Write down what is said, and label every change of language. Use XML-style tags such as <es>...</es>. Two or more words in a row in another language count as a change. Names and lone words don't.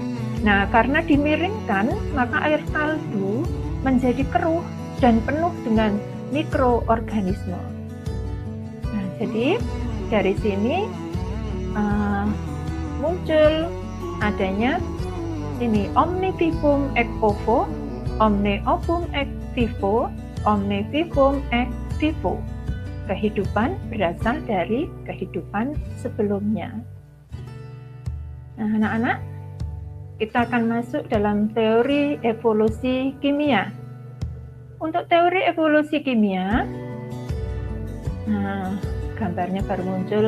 <id>Nah, karena dimiringkan, maka air kaldu menjadi keruh dan penuh dengan mikroorganisme. Nah, jadi dari sini muncul adanya ini</id> <la>Omnivivum ex ovo, Omneovum ex vivo, Omnivivum ex vivo.</la> <id>Kehidupan berasal dari kehidupan sebelumnya. Nah, anak-anak, kita akan masuk dalam teori evolusi kimia. Untuk teori evolusi kimia, nah, gambarnya baru muncul.</id>